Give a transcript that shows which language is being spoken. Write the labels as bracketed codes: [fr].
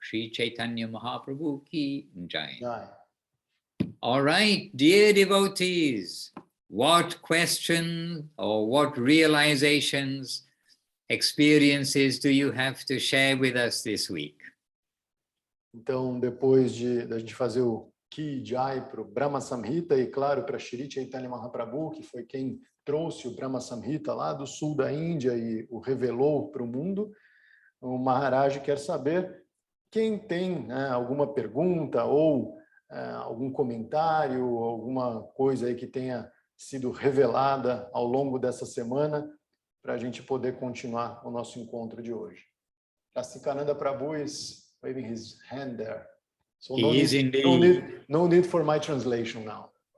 [hi] Sri Chaitanya Mahaprabhu ki Jai. Jai. [en] All right, dear devotees, what questions or what realizations, experiences do you have to share with us this week? [pt] Então, depois da gente fazer o Ki Jai para o Brahma Samhita e, claro, para Sri Chaitanya Mahaprabhu, que foi quem trouxe o Brahma Samhita lá do sul da Índia e o revelou para o mundo, o Maharaj quer saber quem tem alguma pergunta ou algum comentário, alguma coisa aí que tenha sido revelada ao longo dessa semana para a gente poder continuar o nosso encontro de hoje. [en] Rastikananda Prabhu is waving his hand there. So no need for my translation now.